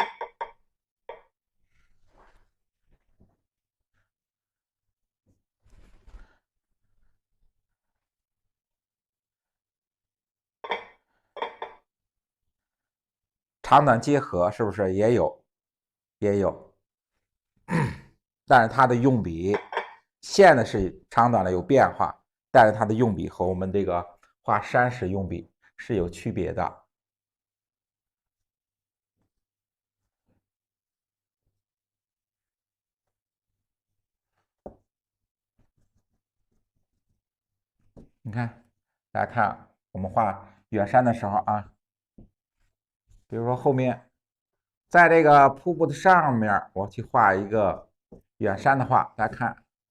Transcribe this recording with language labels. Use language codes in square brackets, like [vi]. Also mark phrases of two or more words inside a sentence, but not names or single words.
[zh] 長短結合是不是也有？也有，但是它的用筆線的是長短的有變化，但是它的用筆和我們這個畫山石用筆是有區別的。你看，大家看，我們畫遠山的時候啊，比如說後面，在這個瀑布的上面，我去畫一個遠山的話，大家看，